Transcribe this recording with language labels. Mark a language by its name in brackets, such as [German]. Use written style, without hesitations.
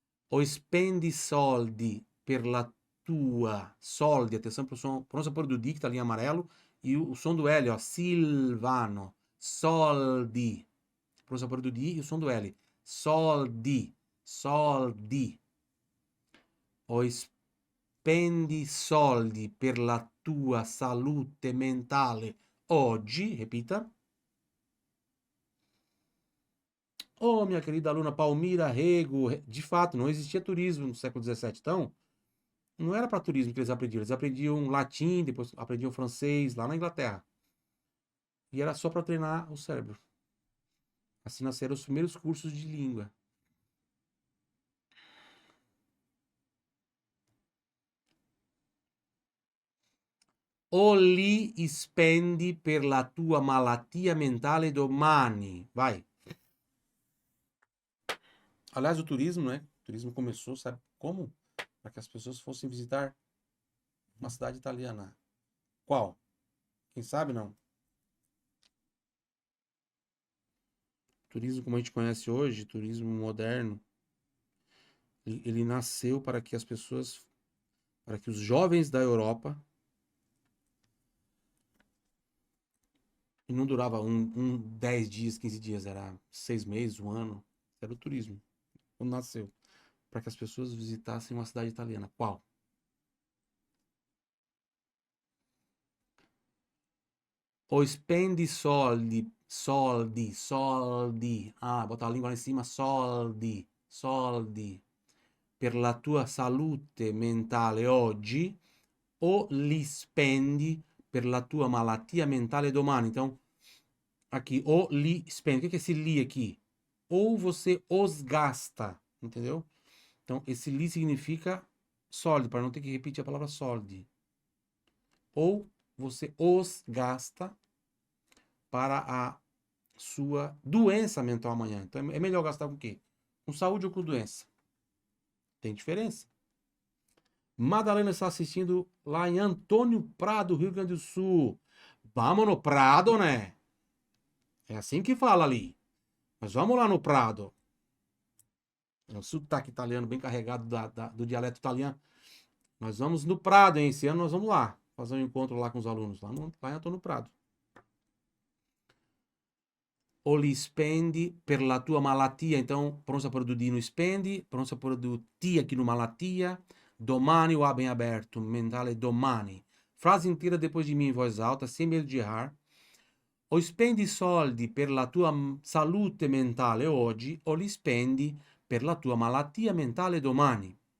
[Italian] O spendi soldi per la tua, [Portuguese] soldi, atenção para o som, pronúncia por do D que tá ali em amarelo, e o som do L, ó, Silvano, soldi, pronúncia por do D e o som do L, soldi, soldi. [Italian] O spendi soldi per la tua salute mentale oggi, [Portuguese] repita. Oh, minha querida aluna Palmira Rego, de fato, não existia turismo no século XVII, então não era para turismo que eles aprendiam latim, depois aprendiam francês lá na Inglaterra. E era só para treinar o cérebro. Assim nasceram os primeiros cursos de língua. [Italian] O li spendi per la tua malattia mentale domani. [Portuguese] Vai. Aliás, o turismo, né? O turismo começou, sabe como? Para que as pessoas fossem visitar uma cidade italiana. Qual? Quem sabe não? Turismo como a gente conhece hoje, turismo moderno, ele nasceu para que as pessoas, para que os jovens da Europa, e não durava 10 dias, 15 dias, era 6 meses, um ano, era o turismo. Quando nasceu, para que as pessoas visitassem uma cidade italiana. Qual? [Italian] O spendi soldi, soldi, soldi. [Portuguese] Ah, botar a língua lá em cima, soldi, soldi. [Italian] Per la tua salute mentale oggi o li spendi per la tua malattia mentale domani. [Portuguese] Então, aqui, [Italian] o li spendi. [Portuguese] O que é esse li aqui? Ou você os gasta, entendeu? Então, esse li significa soldi, para não ter que repetir a palavra soldi. Ou você os gasta para a sua doença mental amanhã. Então, é melhor gastar com o quê? Com saúde ou com doença? Tem diferença. Madalena está assistindo lá em Antônio Prado, Rio Grande do Sul. Vamos no Prado, né? É assim que fala ali. Mas vamos lá no Prado. É o sotaque italiano bem carregado do dialeto italiano. Nós vamos no Prado, hein? Esse ano nós vamos lá. Fazer um encontro lá com os alunos. Lá em Antônio Prado. [Italian] O li spendi per la tua malattia. [Portuguese] Então, pronta para o [Italian] no spendi. [Portuguese] Pronta para o ti aqui no malattia. Domani o A bem aberto. [Italian] Mentale domani. [Portuguese] Frase inteira depois de mim em voz alta, sem medo de errar. [Italian] O spendi soldi per la tua salute mentale oggi o li spendi per la tua malattia mentale domani.